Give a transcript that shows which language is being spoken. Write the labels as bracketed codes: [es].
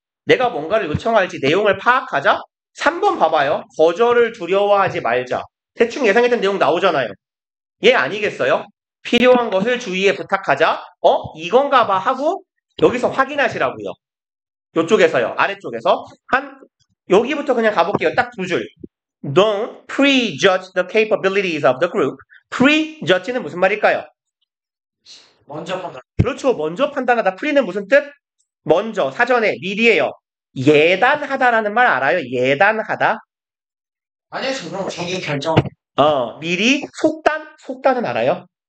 [ko] 내가 뭔가를 요청할지 내용을 파악하자. 3번 봐봐요. 거절을 두려워하지 말자. 대충 예상했던 내용 나오잖아요. 얘 아니겠어요? 필요한 것을 주위에 부탁하자. 이건가 봐 하고 여기서 확인하시라고요. 요쪽에서요. 아래쪽에서. 여기부터 그냥 가볼게요. 딱 두 줄. [en] Don't prejudge the capabilities of the group. [ko] prejudge는 무슨 말일까요? 먼저 판단. 그렇죠. 먼저 판단하다. pre는 무슨 뜻? 먼저, 사전에, 미리예요. 예단하다라는 말 알아요? 예단하다? 아니요, 저는 자기 결정. 미리, 속단은 알아요?